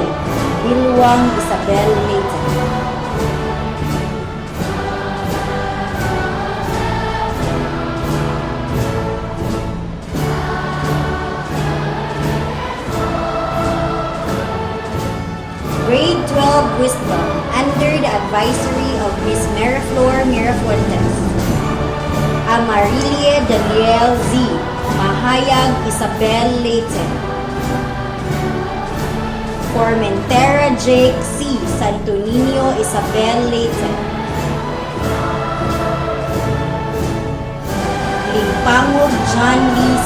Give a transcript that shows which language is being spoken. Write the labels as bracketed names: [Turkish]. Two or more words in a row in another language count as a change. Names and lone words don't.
[English] Bilwang Isabel Leyte. Grade 12 Wisdom under the advisory of Miss Mariflor Mirafuentes. Amarilie Daniel Z. Mahayag Isabel Leyte. Formentera Jake C. Santo Niño Isabel Leyte. Limpangog John Lee C.